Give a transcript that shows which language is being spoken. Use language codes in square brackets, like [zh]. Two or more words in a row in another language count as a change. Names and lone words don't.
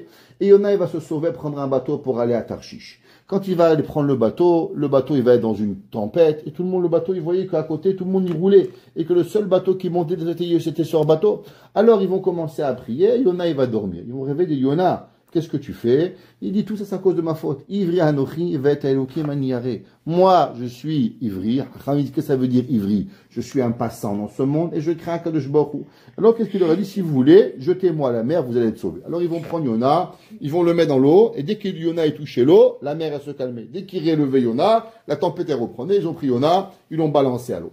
[fr] Et Yona, il va se sauver, prendre un bateau pour aller à Tarshish. Quand il va aller prendre le bateau, il va être dans une tempête, et tout le monde, le bateau, il voyait qu'à côté, tout le monde y roulait, et que le seul bateau qui montait des ateliers, c'était sur bateau. Alors, ils vont commencer à prier, Yona, il va dormir. Ils vont rêver de Yona. Qu'est-ce que tu fais? Il dit, tout ça, c'est à cause de ma faute. [he] עברי אנכי ואת אלהים אני ירא. [fr] Moi, je suis ivri. Qu'est-ce que ça veut dire ivri? Je suis un passant dans ce monde et je crains [he] הקדוש ברוך הוא. [fr] Alors, qu'est-ce qu'il leur a dit? Si vous voulez, jetez-moi à la mer, vous allez être sauvés. Alors, ils vont prendre Yona, ils vont le mettre dans l'eau, et dès que Yona est touché l'eau, la mer, elle se calmait. Dès qu'il relevait Yona, la tempête, elle reprenait, ils ont pris Yona, ils l'ont balancé à l'eau.